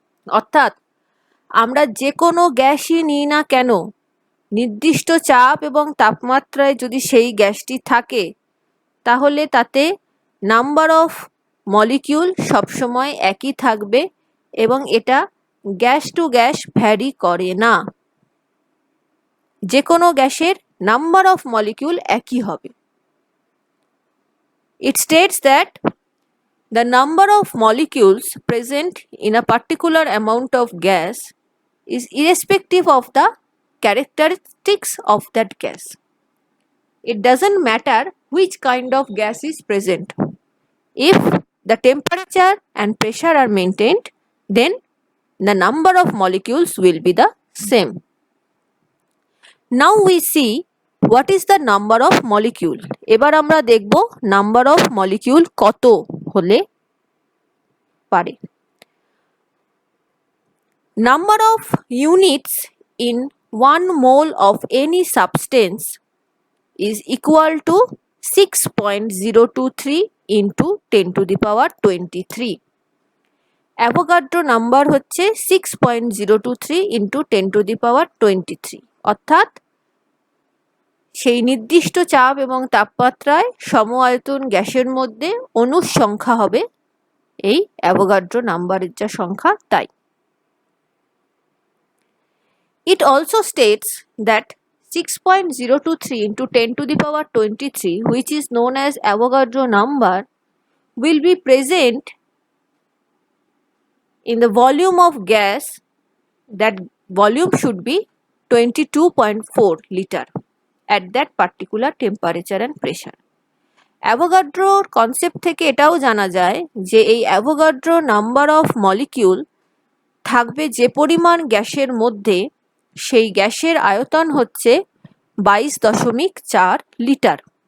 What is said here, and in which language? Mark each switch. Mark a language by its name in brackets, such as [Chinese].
[Bangla] অর্থাৎ আমরা যে কোনো গ্যাসই নিই না কেন, নির্দিষ্ট চাপ এবং তাপমাত্রায় যদি সেই গ্যাসটি থাকে তাহলে তাতে নাম্বার অফ মলিকিউল সবসময় একই থাকবে এবং এটা গ্যাস টু গ্যাস ভ্যারি করে না। যে কোনো গ্যাসের নাম্বার অফ মলিকিউল একই হবে। [English] It states that the number of molecules present in a particular amount of gas is irrespective of the characteristics of that gas. It doesn't matter which kind of gas is present. If the temperature and pressure are maintained, then the number of molecules will be the same. Now we see what is the number of molecule. [Bangla] এবার আমরা দেখব number of molecule কত হলে পারে। [English] Number of units in 1 mole of any substance is equal to 6.023 into 10 to the power 23. [Bangla] Avogadro number হচ্ছে 6.023 [English] into 10 to the power 23, [Bangla] অর্থাৎ সেই নির্দিষ্ট চাপ এবং তাপমাত্রায় সম আয়তন গ্যাসের মধ্যে অণুর সংখ্যা হবে এই অ্যাভোগাড্রো নাম্বারের যা সংখ্যা তাই। [English] It also states that 6.023 into 10 to the power 23, which is known as Avogadro number, will be present in the volume of gas. That volume should be 22.4 liter at that particular temperature and pressure. [Bangla] অ্যাভোগাড্রোর concept থেকে এটাও জানা যায় যে এই Avogadro number of molecule থাকবে যে পরিমাণ গ্যাসের মধ্যে, সেই গ্যাসের আয়তন হচ্ছে 22.4 লিটার।